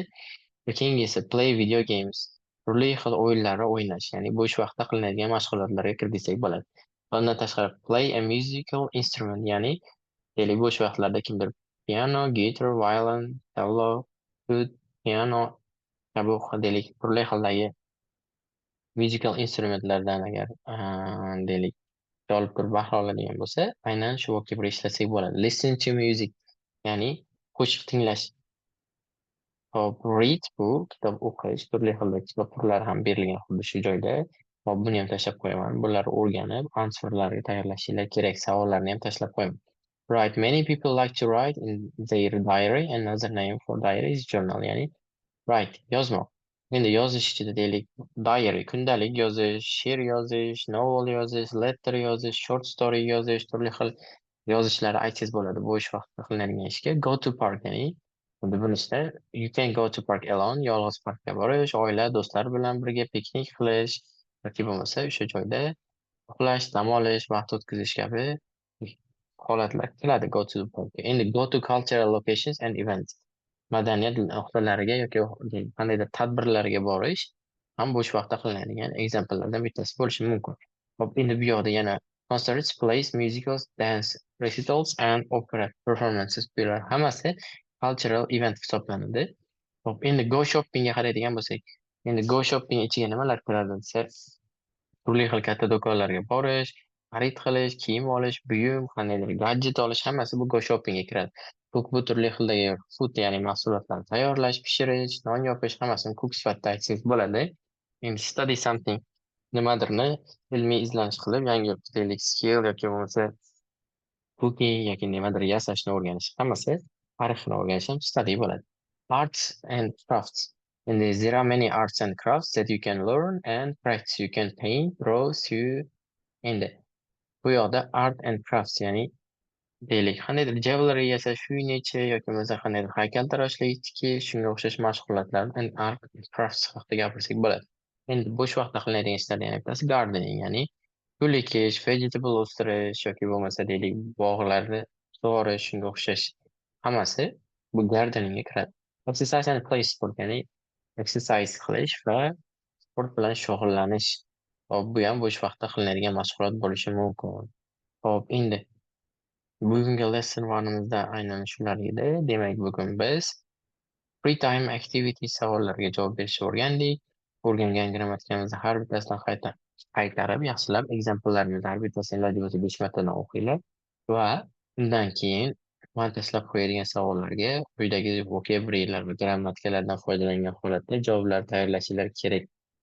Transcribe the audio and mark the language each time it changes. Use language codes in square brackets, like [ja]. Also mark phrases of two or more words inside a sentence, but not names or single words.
[uz] Va keyingisi [en] play video games. [uz] Turli xil o'yinlarni o'ynash, ya'ni bo'sh vaqtda qilinadigan mashg'ulotlarga kirgizsak bo'ladi. Bundan tashqari [en] play a musical instrument, [uz] ya'ni deylik bo'sh vaqtlarda kimdir piano, gitar, [en] violin, cello, flute, [uz] piano kabi deylik turli xildagi [en] musical instrumentlardan [uz] agar deylik olib turib bahra oladigan bo'lsa, aynan shu vocabulary ishlasak bo'ladi. [en] Listen to music, [uz] ya'ni qo'shiq tinglash. Hop, read bu kitob o'qish, turli xil kitob turlari ham berilgan xuddi shu joyda. Hop, buni ham tashlab qo'yaman. Bularni o'rganib, answerlarga tayyorlashinglar kerak. Savollarni ham tashlab qo'yaman. [en] Write. Many people like to write in their diary. Another name for diary is journal, [uz] ya'ni write, yozmoq. Endi yozish ichida deylik, diary, kundalik yozish, she'r yozish, novel yozish, letter yozish, [en] short story [uz] yozish, turli xil yozishlarni aytsangiz bo'ladi bo'sh vaqtda qilinadigan ishga. [en] Go to park, [uz] ya'ni xuddi buni ichida [en] you can go to park alone, [uz] yolg'iz parkka borish, oila, do'stlar bilan birga piknik qilish yoki bo'lmasa o'sha joyda uxlash, dam olish, vaqt o'tkazish kabi holatlar keladi [en] go to the park. Endi go to cultural locations and events. [uz] Madaniyat nuqtalariga yoki qandaydir tadbirlarga borish ham bo'sh vaqtda qilinadigan example'lardan bittasi bo'lishi mumkin. Hop, endi bu yoqda yana [en] concerts, plays, musicals, dance recitals and opera performances, [uz] bular hammasi [en] cultural event [uz] hisoblanadi. Hop, endi [en] go shoppingga [uz] qaraydigan bo'lsak, endi [en] go shopping [uz] ichiga nimalar kiradi desa, turli xil katta do'konlarga borish, xarid qilish, kiyim olish, buyum, qandaydir gadjet olish, hammasi bu [en] go shoppingga [uz] kiradi. Bu turli xildagi food, ya'ni mahsulotlarni tayyorlash, pishirish, non yopish, hammasini cook sifatida aytsangiz bo'ladi. [en] Endi study something, [uz] nimadirni ilmiy izlanish qilib, yangi deylik skill yoki bo'lmasa cooking yoki nimadir yasashni o'rganish, hammasi tarixni o'rganish ham study bo'ladi. [en] Arts and crafts. And there are many arts and crafts that you can learn and practice. You can paint, draw, sew. [uz] Endi bu yoqda [en] art and crafts, [uz] ya'ni deylik qandaydir jewelry yasash, uynechi yoki bo'lmasa qandaydir haykaltaroshlik, tikish, shunga o'xshash mashg'ulotlar [en] and art and crafts [uz] haqida gapirsak bo'ladi. Endi bo'sh vaqtda qilinadigan ishlardan yana bittasi gardening, ya'ni gul ekish, vegetable o'stirish yoki bo'lmasa deylik bog'larni sug'orish, shunga o'xshash hammasi bu gardeningga kiradi. [en] Exercise and play sport, [uz] ya'ni exercise qilish va sport bilan shug'ullanish. Hop, bu ham bo'sh vaqtda qilinadigan mashg'ulot bo'lishi mumkin. Hop, endi bugungi [en] lesson one'imizda [uz] aynan shular edi. Demak, bugun biz [en] free time activity [uz] savollariga javob berishni o'rgandik. O'rgangan grammatikamizni har bittasidan qaytarib, yaxshilab example'larimizni har bittasini iloji bo'lsa 5 martadan o'qinglar va undan keyin man tashlab qo'yadigan savollarga quyidagi vocabulary'lar va grammatikalardan foydalangan holatda javoblar tayyorlashinglar kerak.